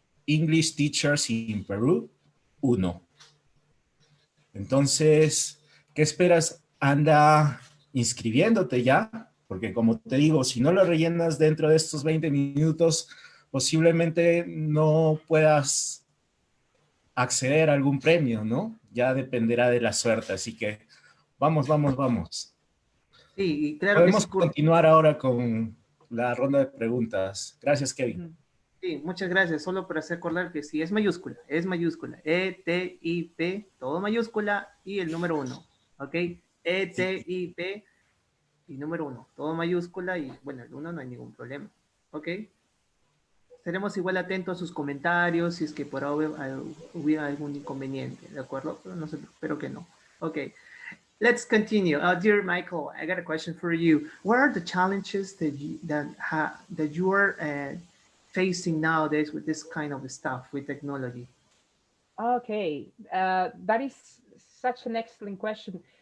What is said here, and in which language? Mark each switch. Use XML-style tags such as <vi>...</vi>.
<en>English Teachers in Peru 1.</en> <es>Entonces, ¿qué esperas? Anda inscribiéndote ya, porque como te digo, si no lo rellenas dentro de estos 20 minutos, posiblemente no puedas acceder a algún premio, ¿no? Ya dependerá de la suerte, así que vamos, vamos, vamos. Sí, claro. Podemos continuar ahora con la ronda de preguntas. Gracias, Kevin. Sí, muchas gracias. Solo para hacer acordar que sí, es mayúscula. E-T-I-P, todo mayúscula y el número 1. ¿Ok? E-T-I-P y número 1, todo mayúscula y bueno, el 1 no hay ningún problema. ¿Ok? Estaremos igual atentos a sus comentarios si es que por ahora hubiera algún inconveniente. ¿De acuerdo? Pero no sé, espero que no. Ok.</es> <en>Let's continue. Dear Michael, I got a question for you. What are the challenges that you are facing nowadays with this kind of stuff, with technology? Okay, that is such an excellent question.</en>